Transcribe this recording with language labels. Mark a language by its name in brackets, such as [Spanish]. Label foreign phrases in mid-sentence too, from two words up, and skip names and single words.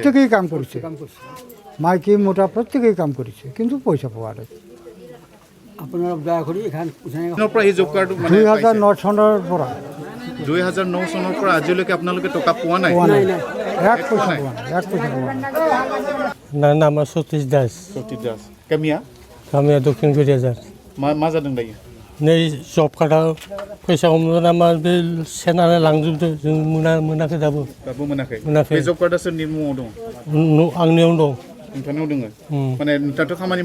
[Assamese] প্ৰত্যেকেই কাম কৰিছে মাইকী মোটা প্ৰত্যেকেই কাম কৰিছে কিন্তু পইচা পোৱা নাই কিমানৰ পৰা এই [English] job card [Assamese] মানে 2009 চনৰ পৰা 2009 চনৰ পৰা আজিলৈকে আপোনালোকে টকা পোৱা নাই এক পইচা পোৱা নাই এক পইচা পোৱা নাই [Bodo] नाम सतीश दास सतीश दास गामिया गामिया दक्षिण क'क्राझार मा जादों दायो नै [English] job card [Bodo] फैसा हमनानै मा बे सेनानै लांजोबदों जों मोनाखै दाबो मोनाखै मोनाखै बे [English] job card [Bodo] सोरनि मुङाव दं आंनियाव दं नोंथांनाव दङ माने नोंथाङाथ' खामानि